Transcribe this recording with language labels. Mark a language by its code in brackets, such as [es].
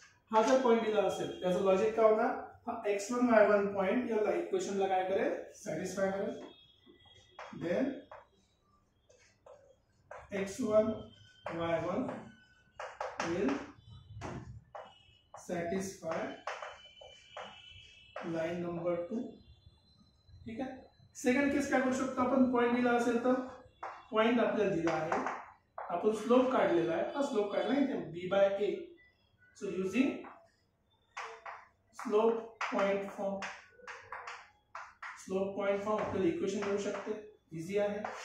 [mr] हा जर पॉइंट दिला असेल त्याचं लॉजिक काय होणार, हा x1 y1 पॉइंट या इक्वेशनला काय करेल, सॅटिस्फाय करेल. [en] Then x1 y1 will satisfy line number 2. [mr] ठीक आहे. सेकंड केस काय करू शकतो आपण, पॉइंट दिला असेल तर पॉइंट आपल्याला दिला आहे, आपण स्लोप काढलेला आहे, हा स्लोप काढला इथे b/a. So using slope point form आपल्याला इक्वेशन मिळू शकते, इझी आहे.